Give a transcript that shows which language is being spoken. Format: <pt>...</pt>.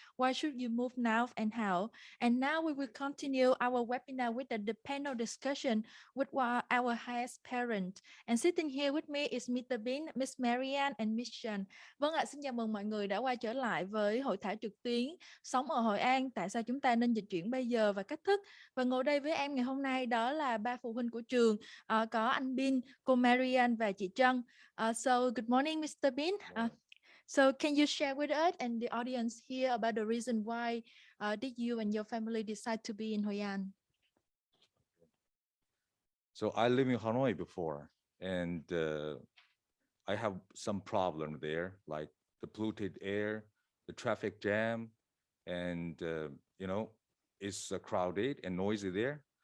<en>Why should you move now and how? And now we will continue our webinar with the panel discussion with our highest parent. And sitting here with me is Mr. Bin, Miss Marianne and Miss Jan.</en> <vi>Vâng ạ, xin chào mừng mọi người đã quay trở lại với hội thảo trực tuyến Sống ở Hội An, tại sao chúng ta nên dịch chuyển bây giờ và cách thức. Và ngồi đây với em ngày hôm nay đó là ba phụ huynh của trường, có anh Bin, cô Marianne và chị Trân.</vi> <en>So good morning, Mr. Bin. So can you share with us and the audience here about the reason why did you and your family decide to be in Hoi An? So I live in Hanoi before, and I have some problem there, like the polluted air, the traffic jam, and it's crowded and noisy there.</en>